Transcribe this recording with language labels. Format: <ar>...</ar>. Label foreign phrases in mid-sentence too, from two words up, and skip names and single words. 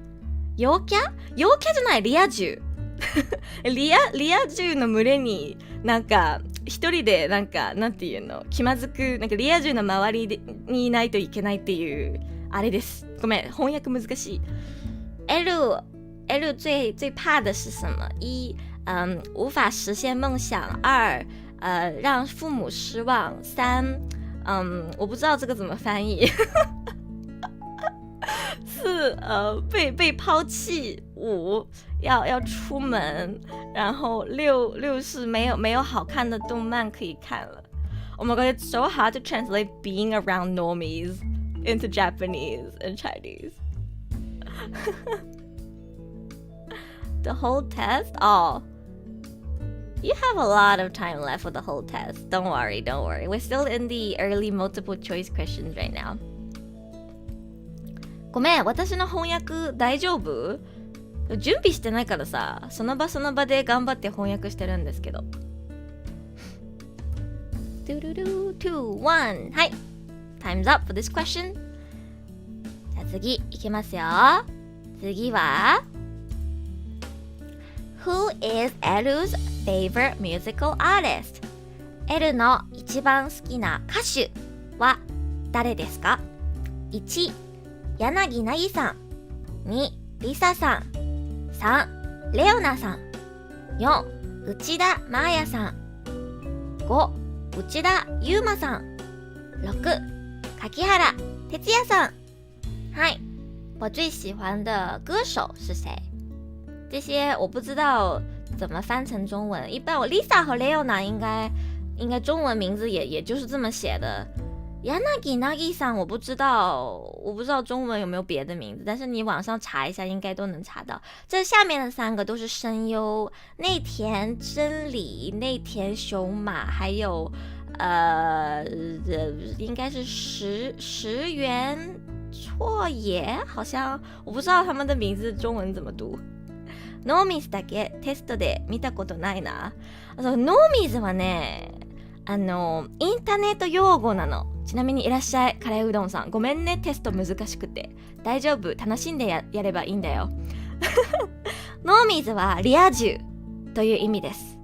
<ja>陽キャじゃない、リア充。リア充の群れになんか一人でなんていうの、気まずく、なんかリア充の周りにいないといけないっていうあれです。ごめん、翻訳難しい。L</ja> <zh>最怕的是什么？</zh> <ja>1.</ja> <zh>无法实现梦想。 2. 让父母失望。 3. 我不知道这个怎么翻译。4. 被抛弃。 5. 要出门。然后6是没有好看的动漫可以看了。</zh> <en>Oh my god, it's so hard to translate being around normies into Japanese and Chinese. The whole test? Oh, you have a lot of time left for the whole test. Don't worry. We're still in the early multiple choice questions right now.</en> <ja>ごめん、私の翻訳大丈夫？準備してないからさ、その場で頑張って翻訳してるんですけど。2, 1 はい、</ja> <en>Time's up for this question.</en> <ja>じゃあ次いきますよ。次は</ja> <en>Who is Eru's favorite musical artist?</en> <ja>エルの一番好きな歌手は誰ですか？ 1. 柳凪さん。 2. リサさん。 3. レオナさん。 4. 内田真彩さん。 5. 内田悠馬さん。 6. 柿原哲也さん。</ja> <zh>はい我最喜欢的歌手是谁？这些我不知道怎么翻成中文，一般我 Lisa 和 Leona 应该中文名字也就是这么写的。柳凪さん我不知道中文有没有别的名字，但是你网上查一下应该都能查到。这下面的3个都是声优，内田真理、内田雄马，还有应该是石原错也，好像我不知道他们的名字中文怎么读。</zh> <ja>ノーミズだけテストで見たことないな。ノーミズはね、インターネット用語なの。ちなみにいらっしゃいカレーうどんさん、ごめんね、テスト難しくて。大丈夫、楽しんで やればいいんだよ。ノーミズはリア充という意味です。</ja>